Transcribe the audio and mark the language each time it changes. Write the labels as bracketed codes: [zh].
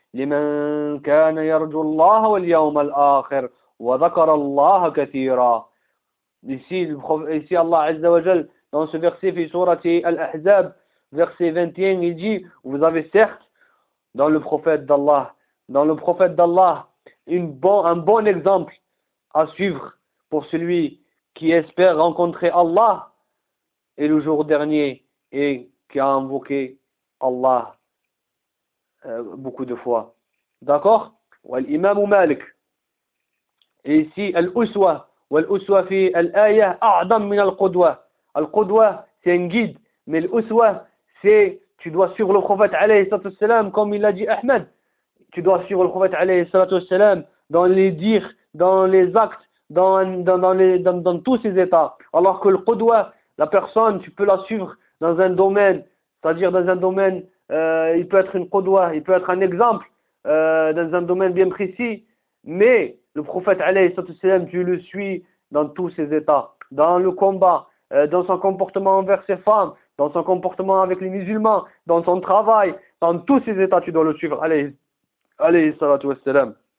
[ar] لمن كان يرجو الله واليوم الآخر وذكر الله كثيرا. [fr] Ici Allah Azza wa Jal, dans ce verset, fi sourate Al-Ahzab, verset 21, il dit: vous avez certes dans le prophète d'Allah, un bon exemple à suivre pour celui qui espère rencontrer Allah et le jour dernier et qui a invoqué Allah beaucoup de fois. D'accord? Ou l'imam Malik. Et ici, Al-Uswa. [ar] والأسوة في الآية أعظم من القدوة. [fr] القدوة c'est un guide, mais الأسوة c'est tu dois suivre le prophète [ar] عليه الصلاة والسلام, [fr] comme il l'a dit Ahmed. Tu dois suivre le prophète [ar] عليه الصلاة والسلام [fr] dans les dires, dans les actes, dans tous ses états. Alors que القدوة, la personne, tu peux la suivre dans un domaine, c'est-à-dire dans un domaine, il peut être une قدوة, il peut être un exemple dans un domaine bien précis, mais le prophète, alayhi sallallahu alayhi wa sallam, tu le suis dans tous ses états, dans le combat, dans son comportement envers ses femmes, dans son comportement avec les musulmans, dans son travail, dans tous ses états, tu dois le suivre, alayhi sallallahu alayhi wa sallam.